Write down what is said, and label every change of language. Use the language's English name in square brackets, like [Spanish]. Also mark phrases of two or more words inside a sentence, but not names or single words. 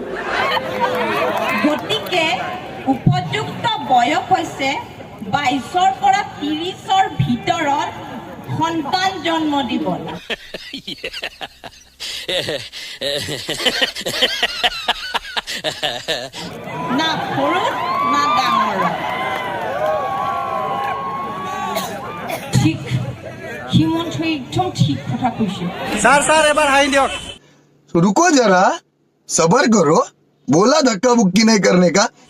[Assamese] গতিকে উপযুক্ত বয়স হৈছে 22ৰ পৰা 30ৰ ভিতৰত সন্তান জন্ম দিব না সৰু না ডাঙৰ ঠিক হিমন্ত একদম ঠিক কথা কৈছে ছাৰ এবাৰ হাই দিয়ক [Hindi] रुको जरा सबर करो बोला धक्का मुक्की नहीं करने का